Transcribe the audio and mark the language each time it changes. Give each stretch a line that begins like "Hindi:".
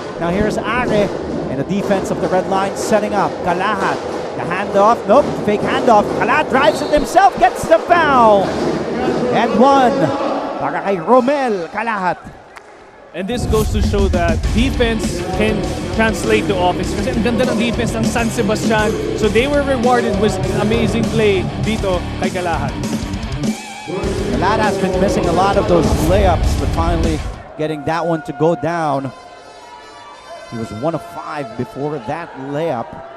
English: Now here's Are, and the defense of the red line setting up. Kalahat, the handoff, nope, fake handoff. Kalahat drives it himself, gets the foul. And one
Filipino: para kay Romel Kalahat.
English: And this goes to show that defense can translate to offense.
Filipino: Kasi ang ganda ng defense ng San Sebastian.
English: So they were rewarded with amazing play
Filipino: dito kay Kalahat.
English: Kalahat has been missing a lot of those layups, but finally getting that one to go down. He was 1 of 5 before that layup.